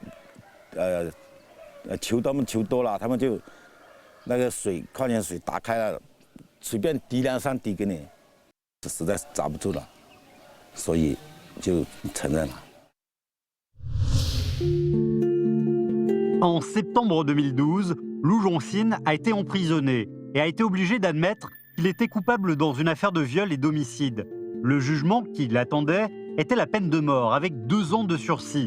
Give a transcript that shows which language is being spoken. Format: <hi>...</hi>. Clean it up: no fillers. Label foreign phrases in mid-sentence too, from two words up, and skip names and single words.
<zh>求他们求多了，他们就那个水矿泉水打开了，随便滴2、3滴给你，实在遭不住了，所以就承认了。</zh> <fr>En septembre 2012, Lu Zhongxin a été emprisonné et a été obligé d'admettre qu'il était coupable dans une affaire de viol et d'homicide. Le jugement qui l'attendait était la peine de mort avec 2 ans de sursis.</fr>